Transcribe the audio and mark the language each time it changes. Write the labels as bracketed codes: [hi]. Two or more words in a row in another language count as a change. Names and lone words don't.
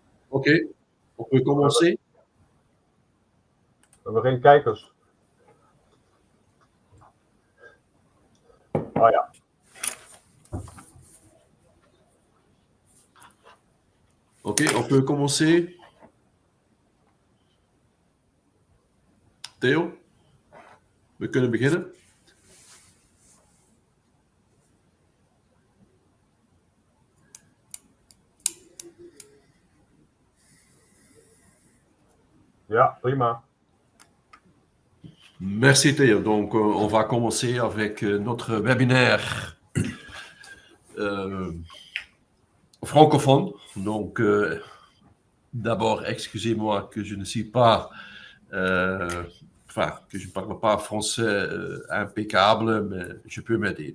[fr] Ok, on peut commencer. [nl] We hebben geen kijkers. Oh ja. [fr] Ok, on peut commencer. [nl] Theo, we kunnen beginnen. Ja, prima. [fr] Merci Theo. Donc, on va commencer avec notre webinaire francophone. Donc, d'abord, excusez-moi que je ne suis pas, que je ne parle pas français impeccable, mais je peux m'aider.